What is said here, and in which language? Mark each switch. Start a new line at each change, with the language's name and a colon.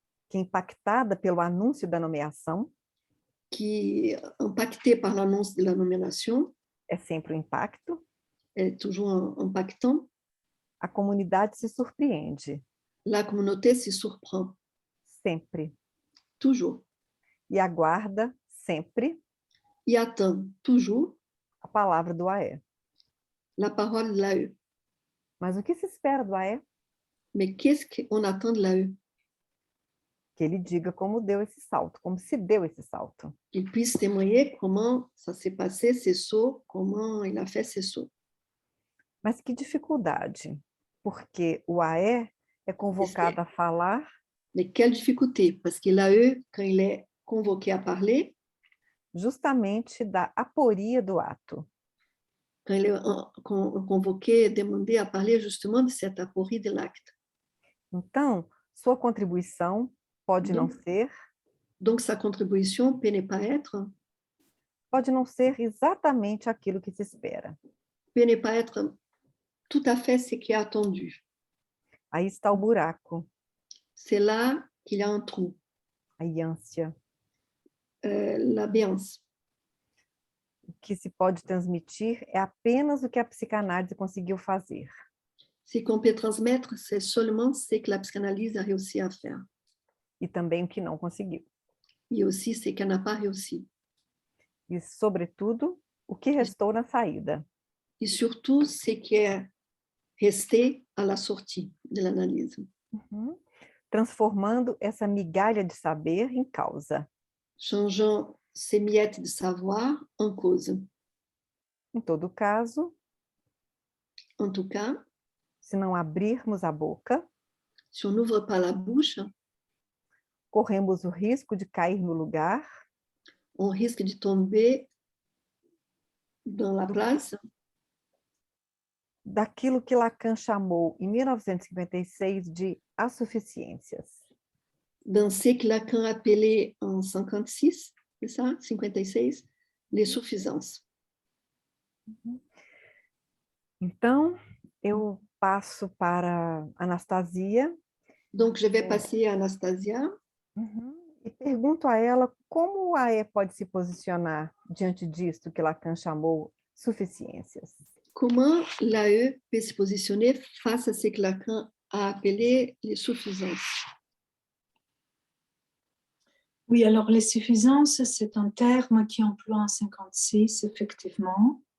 Portuguese: que é impactada pelo anúncio da nomeação,
French: qui, impacté par l'annonce de la nomination,
Portuguese: é sempre um impacto,
French: est toujours impactant,
Portuguese: a comunidade se surpreende,
French: la communauté se surprend,
Portuguese: sempre,
French: toujours,
Portuguese: e aguarda, sempre,
French: et attend toujours
Portuguese: a palavra do AE.
French: la parole de l'AE.
Portuguese: Mas o que se espera do AE?
French: Mais qu'est-ce qu'on attend de l'AE?
Portuguese: Que ele diga como deu esse salto, como se deu esse salto.
French: Qu'il puisse témoigner comment ça s'est passé, ces sauts, comment il a fait ces sauts.
Portuguese: Mas que dificuldade, porque o AE é convocado a falar,
French: Mais quelle difficulté, parce que l'AE, quand il est convoqué à parler,
Portuguese: justamente da aporia do ato.
French: quand il est convoqué, demandé à parler justement de cette aporie de l'acte.
Portuguese: Então, sua contribuição pode não ser,
French: Donc sa contribution peut ne pas être,
Portuguese: pode não ser exatamente aquilo que se espera.
French: peut ne pas être tout à fait ce qui est attendu.
Portuguese: Aí está o buraco,
French: C'est là qu'il y a un trou,
Portuguese: a ânsia.
French: la béance.
Portuguese: O que se pode transmitir é apenas o que a psicanálise conseguiu fazer.
French: Ce qu'on peut transmettre, c'est seulement ce que la psychanalyse a réussi à faire.
Portuguese: E também o que não conseguiu.
French: Et aussi ce qu'elle n'a pas réussi.
Portuguese: E, sobretudo, o que restou na saída.
French: Et surtout, ce qui est resté à la sortie de l'analyse.
Portuguese: Transformando essa migalha de saber em causa.
French: Changeant ces miettes de savoir en cause.
Portuguese: Em todo caso,
French: En tout cas,
Portuguese: se não abrirmos a boca,
French: si on n'ouvre pas la bouche,
Portuguese: corremos o risco de cair no lugar
French: on risque de tomber dans la place
Portuguese: daquilo que Lacan chamou, em 1956, de assuficiências.
French: dans ce que Lacan appelait en 56, c'est ça, 56, les suffisances.
Portuguese: Então, eu passo para Anastasia.
French: Donc, je vais passer à Anastasia.
Portuguese: E pergunto a ela como o AE pode se posicionar diante disto que Lacan chamou suficiências.
French: Comment l'AE peut se positionner face à ce que Lacan a appelé les suffisances? Oui, alors les suffisances, c'est un terme qui emploie en 56, effectivement.